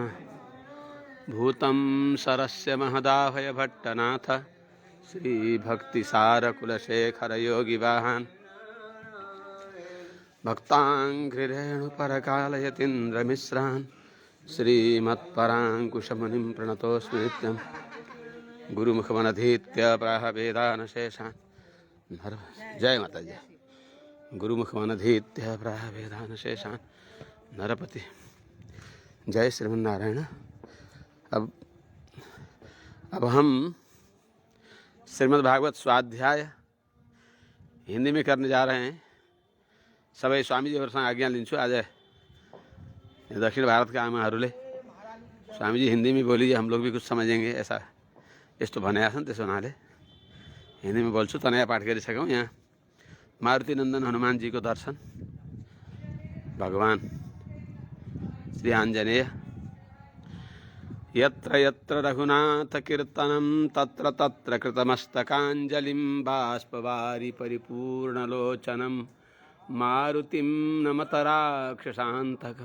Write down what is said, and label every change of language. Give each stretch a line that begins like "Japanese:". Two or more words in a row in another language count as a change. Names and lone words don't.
Sanskrit: भूतं सरस्य महदाभयभट्टनाथ श्रीभक्तिसारकुलशेखरयोगिवाहान् भक्ताङ्घ्रिरेणुपरकालयतीन्द्रमिश्रान् श्रीमत्पराङ्कुशमुनिं प्रणतोऽस्मि नित्यं। गुरुमुखमनधीत्य प्राहवेदानशेषान् जय माता जय। गुरुमुखमनधीत्य प्राहवेदानशेषान् नरपति। जय श्रीमन्नारायण।
Hindi: अब हम श्रीमद् भागवत स्वाध्याय हिंदी में करने जा रहे हैं।
Nepali: सबै स्वामीजीहरूसँग आज्ञा लिन्छु। आज दक्षिण भारत का आमाहरूले
Hindi: स्वामीजी हिंदी में बोलिए, हम लोग भी कुछ समझेंगे,
Nepali: ऐसा यस्तो भनेका छन्। त्यसो हुनाले
Hindi: हिंदी में
Nepali: बोल्छु। तनया पाठ गरिसक्यौँ। यहाँ मारुति नन्दन
Hindi: हनुमान जी को दर्शन,
Nepali: भगवान श्री आञ्जनेय।
Sanskrit: यत्र यत्र रघुनाथ कीर्तनं तत्र तत्र कृतमस्तकाञ्जलिं बाष्पवारि परिपूर्णलोचनं मारुतिं नमत राक्षसान्तकं।